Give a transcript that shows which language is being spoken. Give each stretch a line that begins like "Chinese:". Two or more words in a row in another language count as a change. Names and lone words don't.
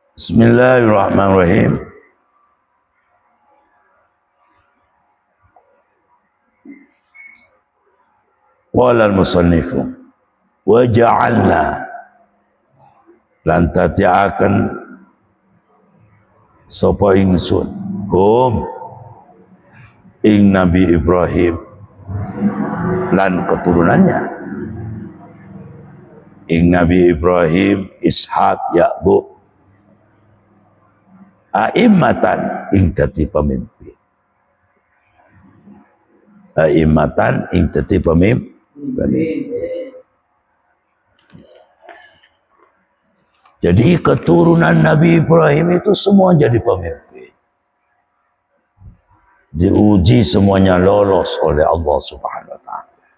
Arabic: Bismillahirrahmanirrahim. قال المصنف وجعلنا
Javanese: lan tati'akan sapa ingsun hum ing Nabi Ibrahim lan keturunannya, ing Nabi Ibrahim, Ishak, Yakub, a'immatan ing dadi pemimpin. A'immatan ing dadi pemimpin.
Indonesian: Jadi keturunan Nabi Ibrahim itu semua jadi pemimpin. Diuji semuanya lolos oleh Allah
Arabic: سبحانه وتعالى.